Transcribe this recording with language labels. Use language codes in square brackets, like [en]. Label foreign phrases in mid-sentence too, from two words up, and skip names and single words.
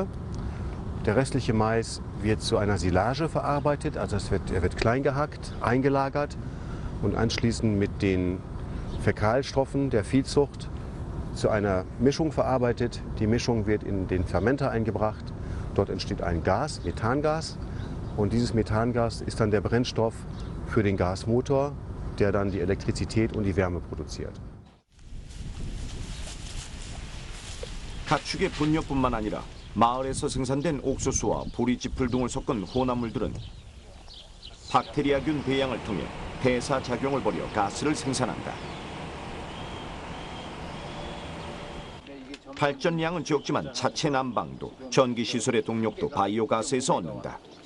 [de] Der restliche Mais wird zu einer Silage verarbeitet, also er wird klein gehackt, eingelagert und anschließend mit den Fäkalstoffen der Viehzucht zu einer Mischung verarbeitet. Die Mischung wird in den Fermenter eingebracht. Dort entsteht ein Gas, Methangas, und dieses Methangas ist dann der Brennstoff für den Gasmotor, der dann die Elektrizität und die Wärme produziert. [ko] 가축의 분뇨뿐만 아니라 마을에서 생산된 옥수수와 보리지풀 등을 섞은 혼합물들은 박테리아균 배양을 통해 배사 작용을 벌여 가스를 생산한다. 발전량은 적지만 자체 난방도 전기시설의 동력도 바이오가스에서 얻는다.